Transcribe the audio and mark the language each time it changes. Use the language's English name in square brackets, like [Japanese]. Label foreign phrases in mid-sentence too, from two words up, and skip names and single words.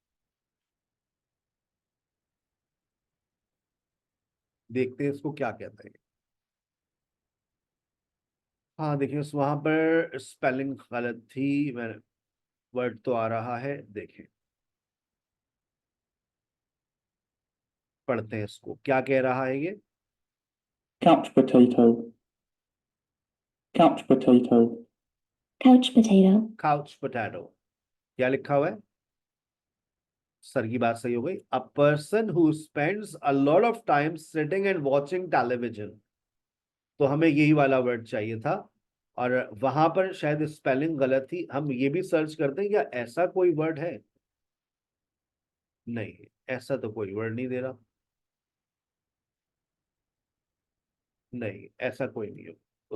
[Hindi] देखते हैं इसको क्या कहते हैं. हाँ देखिए, वहां पर स्पेलिंग गलत थी. मैं वर्ड तो आ रहा है, देखें, पढ़ते हैं इसको. क्या कह रहा है ये? [English] Couch potato. Couch potato. Couch potato. couch potato. [Hindi] क्या लिखा हुआ है? सर की बात सही हो गई. [English] a person who spends a lot of time sitting and watching television. [Hindi] तो हमें यही वाला वर्ड चाहिए था, और वहां पर शायद स्पेलिंग गलत थी. हम ये भी सर्च करते हैं क्या ऐसा कोई वर्ड है. नहीं, ऐसा तो कोई वर्ड नहीं दे रहा. नहीं, ऐसा कोई नहीं है.